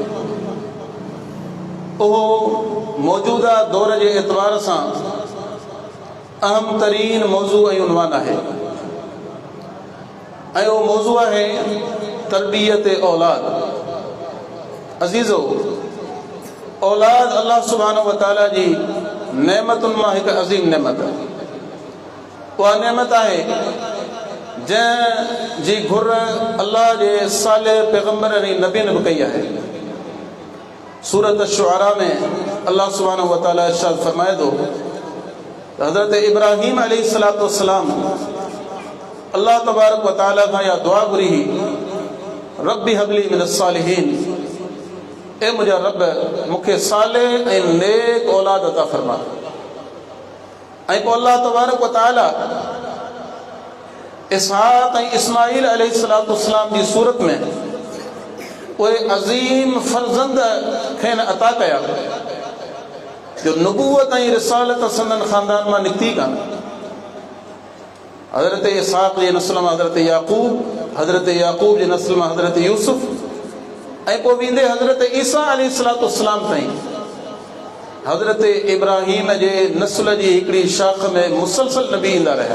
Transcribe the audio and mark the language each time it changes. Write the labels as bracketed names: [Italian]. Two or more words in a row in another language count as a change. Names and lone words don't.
[Sindhi] उहो मौजूदा दौर जे एतबार सां अहम तरीन मौज़ू ऐं उन्वान आहे ऐं उहो मौज़ू आहे तरबियत औलाद। अज़ीज़ो, औलाद [Arabic] الله سبحانه وتعالى [Sindhi] जी नेमतुनि मां हिकु अज़ीम नेमत आहे। उहा नेमत आहे जंहिं जी घुर अल्लाह जे साले पैगम्बर ऐं नबियनि बि कई आहे। सूरत शुआरा में [Arabic] الله سبحانه وتعالى [Sindhi] इरशाद फरमाए थो त हज़रत इब्राहीम [Arabic] عليه الصلاة والسلام الله تبارك وتعالى [Sindhi] खां या दुआ घुरी, [Arabic] رب هب لي من الصالحين, [Sindhi] ए मुंहिंजा रब मूंखे साले ऐं नेक औलाद अता फरमा। ऐं पोइ [Arabic] الله تبارك وتعالى [Sindhi] इसहाक़ ऐं इस्माईल अलैहिस्सलाम जी सूरत में उहे अज़ीम फर्ज़ंद खेनि अता कया जो नबूवत ऐं रिसालत संदन ख़ानदान मां निकिती कान। हज़रत इसहाक़ जे नस्ल मां हज़रत याक़ूब जे नस्ल मां हज़रत यूसुफ ऐं पोइ वेंदे हज़रत ईसा अलैहिस्सलाम ताईं हज़रत इब्राहीम जे नस्ल जी हिकिड़ी शाख में मुसलसल नबी ईंदा रहिया।